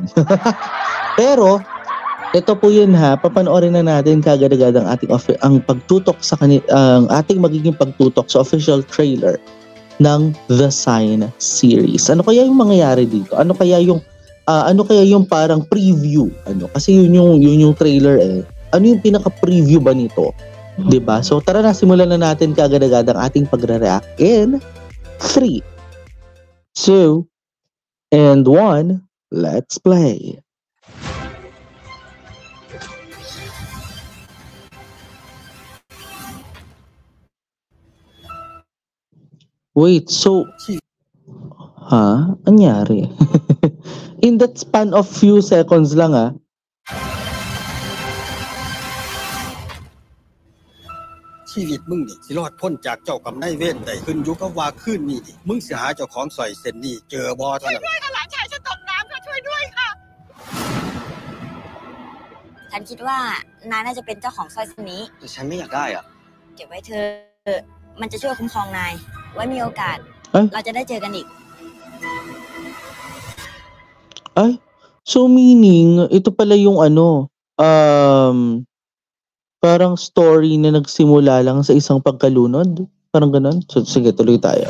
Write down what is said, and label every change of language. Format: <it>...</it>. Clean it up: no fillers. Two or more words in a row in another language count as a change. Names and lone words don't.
<tl>Pero ito po yun ha, papanoorin na natin kagad-agad ang ating ang pagtutok sa ang ating magiging pagtutok sa</tl> <en>official trailer</en> <tl>ng The Sign series. Ano kaya yung mangyayari dito? Ano kaya yung parang preview? Kasi yun yung trailer eh. Ano yung pinaka-preview ba nito? 'Di ba? So tara na, simulan na natin kaagad-agad ang ating pagre-react in 3, 2, and 1.</tl> <en>Let's play. Wait, so anyari? In that span of few seconds lang .</en> <th>ชีวิตมึงนี่สิรอดพ้นจากเจ้ากับนายเวรได้ขึ้นอยู่กับว่าคืนนี้ดิมึงสิหาเจ้าของสร้อยเส้นนี้เจอบ่เท่านั้นช่วยด้วยค่ะหลานชายฉันตกน้ำค่ะช่วยด้วยค่ะฉันคิดว่านายน่าจะเป็นเจ้าของสร้อยเส้นนี้แต่ฉันไม่อยากได้อ่ะเก็บไว้เธอมันจะช่วยคุ้มครองนายไว้มีโอกาสเราจะได้เจอกันอีก</th> <tl>So meaning ito pala yung parang story na nagsimula lang sa isang pagkalunod, parang ganun. So sige, tuloy tayo.</tl>